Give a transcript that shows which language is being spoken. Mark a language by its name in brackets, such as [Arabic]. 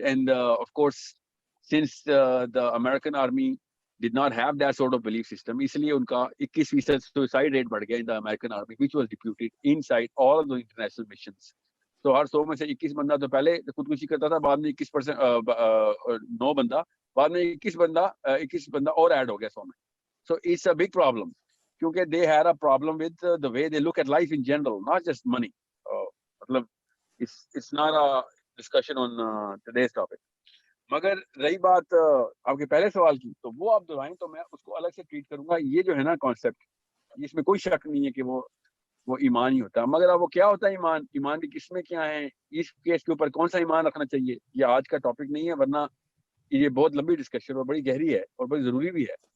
[English] and of course since the American army did not have that sort of belief system, [Hindi] इसलिए उनका 21% suicide rate बढ़ गया [English] In the American army which was deputed inside all of the international missions. [Hindi] तो हर 100 में से 21 बंदा तो पहले खुदकुशी करता था, बाद में 21% 9 बंदा, बाद में 21 बंदा और ऐड हो गया 100 में. [English] So it's a big problem, क्योंकि they had a problem with the way they look at life in general, not just money. मतलब it's not a discussion on today's topic. [Hindi] मगर रही बात आपके पहले सवाल की, तो वो आप दोहराएं तो मैं उसको अलग से ट्रीट करूंगा. ये जो है ना कॉन्सेप्ट, इसमें कोई शक नहीं है कि वो ईमान ही होता है. मगर अब वो क्या होता है ईमान, ईमान की किस्में क्या हैं, इस केस के ऊपर कौन सा ईमान रखना चाहिए, ये आज का टॉपिक नहीं है, वरना ये बहुत लंबी डिस्कशन और बड़ी गहरी है और बड़ी जरूरी भी है.